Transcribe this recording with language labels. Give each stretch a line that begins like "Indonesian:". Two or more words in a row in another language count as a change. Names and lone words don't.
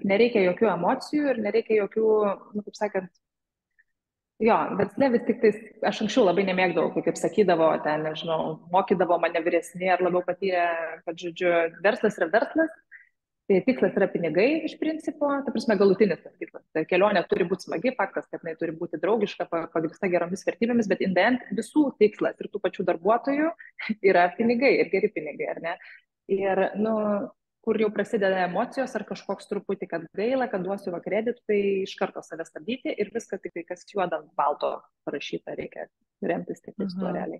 Lithuanian: Nereikia jokių emocijų ir nereikia jokių, nu, kaip sakant, jo, versle vis tik tais, aš anksčiau labai nemėgdavau, kai, kaip sakydavo, ten, nežinau, mokydavo mane vyresni ar labiau patyrę, kad, žodžiu, verslas yra verslas, tai tikslas yra pinigai iš principo, ta prasme, galutinis tas tikslas. Tai kelionė turi būti smagi, faktas, kad jinai turi būti draugiška, pagrįsta geromis vertybėmis, bet
English: in the end
Lithuanian: visų tikslas ir tų pačių darbuotojų yra pinigai ir geri pinigai, ar ne? Ir, nu, kur jau prasideda emocijos ar kažkoks truputį, kad gaila, kad duosiu va kreditų, tai iš karto save stabdyti ir viskas tik tai, kas juodant balto parašyta, reikia remtis tik tais tuo realiai.